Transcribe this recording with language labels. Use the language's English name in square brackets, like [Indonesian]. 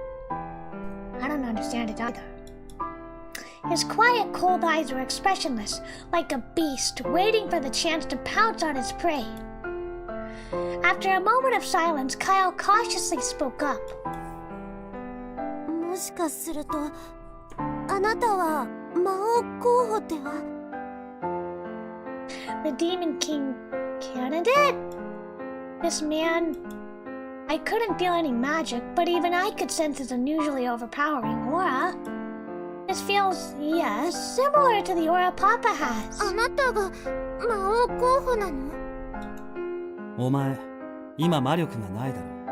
[English] I don't understand it either. His quiet, cold eyes were expressionless, like a beast waiting for the chance to pounce on his prey. After a moment of silence, Kyle cautiously spoke up. [Japanese] もしかするとあなたは魔王候補では [English] The Demon King candidate? This man... I couldn't feel any magic, but even I could sense his unusually overpowering aura. This feels, yes, similar to the aura Papa has. [Japanese] あなたが魔王候補なの？お前今魔力がないだろ